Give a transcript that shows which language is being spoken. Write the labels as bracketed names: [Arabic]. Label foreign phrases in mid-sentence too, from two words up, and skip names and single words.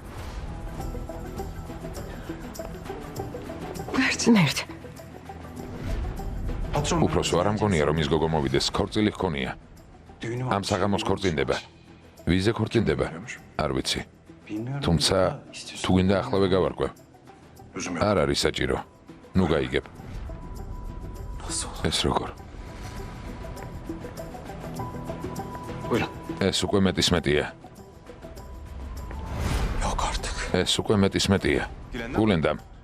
[Georgian] მერტ, [Turkish] Patron. [Georgian] უფროსო არ ამგონია რომ ის გოგო მოვიდეს, ქორწილი ჰქონია. [Turkish] Düğünü [Georgian] ამ საღამოს ქორწინდება. ვიზე ქორწინდება? არ ვიცი. [Turkish] Bilmiyorum. [Georgian] თუმცა თუ გინდა ახლავე გავარკვევ. [Turkish] Lüzum yok. [Georgian] არ არის საჭირო. ნუ გაიგებ. [Turkish] Nasıl? [Georgian] ეს როგორ? [Turkish] Buyurun. [Georgian] ეს უკვე მეტისმეტია. [Turkish] Yok artık. [Georgian] ეს უკვე მეტისმეტია. გულენდამ.